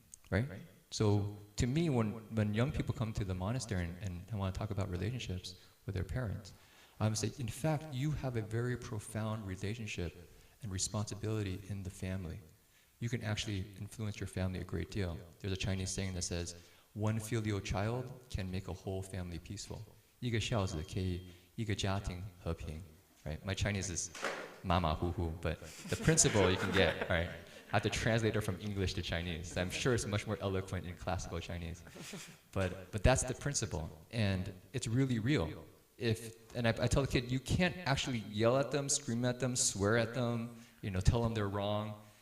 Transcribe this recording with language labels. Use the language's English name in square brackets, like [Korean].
[English] Right? So to me, when young people come to the monastery and want to talk about relationships with their parents, I would say, in fact, you have a very profound relationship and responsibility in the family. You can actually influence your family a great deal. There's a Chinese saying that says, one filial child can make a whole family peaceful. [Chinese] 一个孝子可以一个家庭和平, [English] right? My Chinese is [Chinese] 马马虎虎, [English] but the principle you can get, right? I have to translate it from English to Chinese. I'm sure it's much more eloquent in classical Chinese. But that's the principle, and it's really real. And I tell the kid, you can't actually yell at them, scream at them, swear at them, tell them they're wrong.